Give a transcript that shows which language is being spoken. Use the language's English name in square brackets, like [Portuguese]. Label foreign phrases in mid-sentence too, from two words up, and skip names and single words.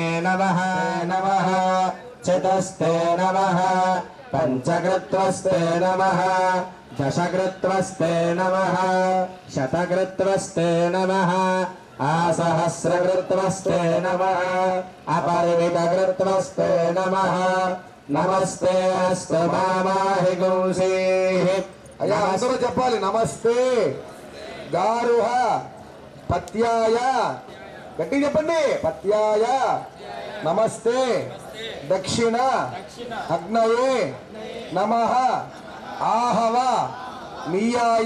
[Sanskrit] नमः नमः चतुस्ते नमः पञ्चकृत्वस्ते नमः दशकृत्वस्ते नमः शतकृत्वस्ते नमः आसहस्रकृत्वस्ते नमः अपरिमितकृत्वस्ते नमः नमस्ते अस्तु मामाहि गुंसीः [Telugu] అయ్యా అందరూ చెప్పాలి. [Sanskrit] నమస్తే గారుహ పత్యాయ [Telugu] గట్టిగా చెప్పండి. [Sanskrit] పత్యాయ నమస్తే దక్షిణ అగ్నయే నమః ఆహవ నీయాయ